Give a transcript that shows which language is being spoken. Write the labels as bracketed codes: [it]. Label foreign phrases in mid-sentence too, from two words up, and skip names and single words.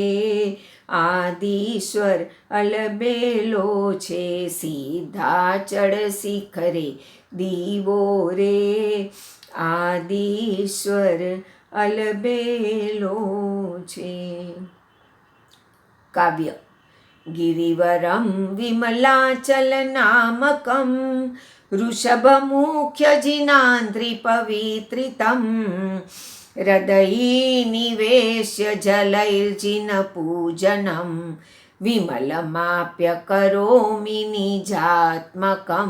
[gu] આદિસ્વર અલબેલો છે, સિદ્ધાચળ શિખરે દીવો રે. આદિસ્વર અલબેલો છે. કાવ્ય. [sa] गिरिवरं विमलाचलनामकं वृषभमुख्यजिनान्द्रिपवित्रितं हृदयीनिवेश्य जलैर्जिनपूजनं विमलमाप्य करोमि निजात्मकं.